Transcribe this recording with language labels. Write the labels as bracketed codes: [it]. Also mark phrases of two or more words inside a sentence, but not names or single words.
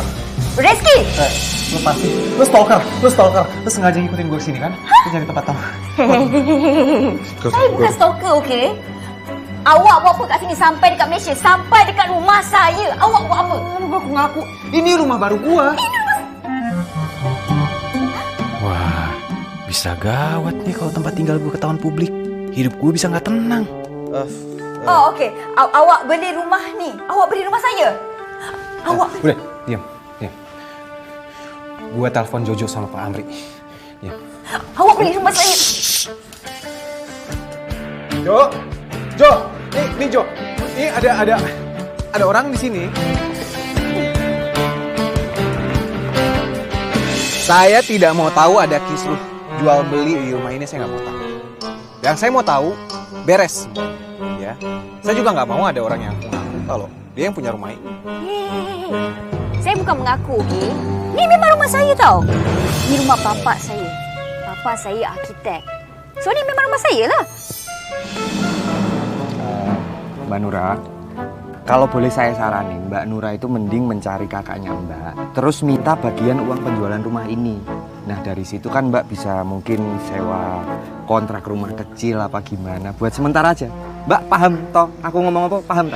[id] Reski! Lu pasti, lu stalker. Lu sengaja ngikutin gue kesini kan? Lu cari tempat tahu. [ms] Saya bukan stalker, okey? Awak buat apa kat sini sampai dekat Malaysia? Sampai dekat rumah saya. Awak buat apa? [id] Lu ngaku. Ini rumah baru gua. Wah, bisa gawat nih kalau tempat tinggal gua ketahuan publik. Hidup gua bisa nggak tenang. [ms] Oh, okey. Awak beli rumah ni. Awak beli rumah saya. Awak... [id] Udah, diam. Gua telepon Jojo sama Pak Amri. Diam. Awak beli rumah saya. Jo, nih Jo. Ini ada orang di sini. Saya tidak mau tahu ada kisruh jual beli di rumah ini, saya nggak mau tahu. Yang saya mau tahu beres, ya. Saya juga nggak mau ada orang yang mengaku kalau dia yang punya rumah ini. [ms] Saya bukan mengaku, okey? Ni memang rumah saya tau. Ni rumah bapa saya. Bapa saya arkitek. So ni memang rumah saya lah. [id] Mbak Nura, kalau boleh saya saranin, Mbak Nura itu mending mencari kakaknya Mbak, terus minta bagian uang penjualan rumah ini. Nah dari situ kan Mbak bisa mungkin sewa kontrak rumah kecil apa gimana, buat sementara aja. Mbak paham toh? Aku ngomong apa? Paham kan?